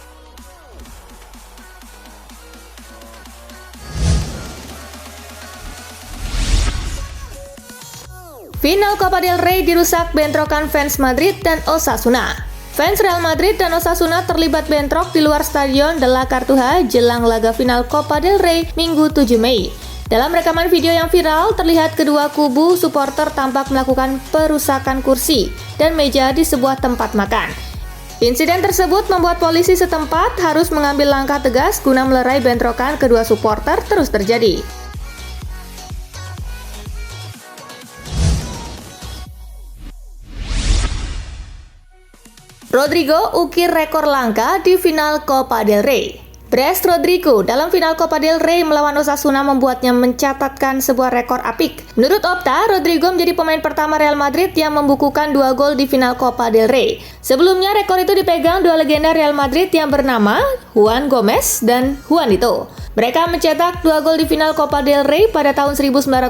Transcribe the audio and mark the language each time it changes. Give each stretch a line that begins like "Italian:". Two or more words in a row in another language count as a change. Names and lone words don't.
Indonesian: Final Copa del Rey dirusak bentrokan fans Madrid dan Osasuna. Fans Real Madrid dan Osasuna terlibat bentrok di luar stadion De la Cartuja jelang laga final Copa del Rey Minggu 7 Mei. Dalam rekaman video yang viral, terlihat kedua kubu supporter tampak melakukan perusakan kursi dan meja di sebuah tempat makan. Insiden tersebut membuat polisi setempat harus mengambil langkah tegas guna melerai bentrokan kedua supporter terus terjadi. Rodrigo ukir rekor langka di final Copa del Rey. Bres Rodrigo dalam final Copa del Rey melawan Osasuna membuatnya mencatatkan sebuah rekor apik. Menurut Opta, Rodrigo menjadi pemain pertama Real Madrid yang membukukan 2 gol di final Copa del Rey. Sebelumnya rekor itu dipegang 2 legenda Real Madrid yang bernama Juan Gomez dan Juanito. Mereka mencetak 2 gol di final Copa del Rey pada tahun 1980.